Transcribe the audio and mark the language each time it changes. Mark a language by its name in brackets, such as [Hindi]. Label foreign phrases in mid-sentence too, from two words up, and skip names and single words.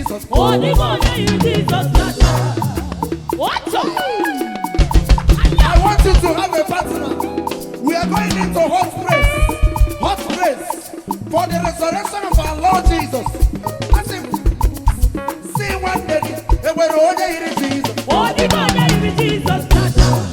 [Igbo] Ọ dịghị onye yiri Jizọs n'aka. Otu. [English] I want you to have a partner. We are going into hot praise. Hot praise for the resurrection of our Lord Jesus. As if, see one day, [Igbo] e nwere onye yiri Jesus. Ọ dịghị onye yiri Jizọs n'aka.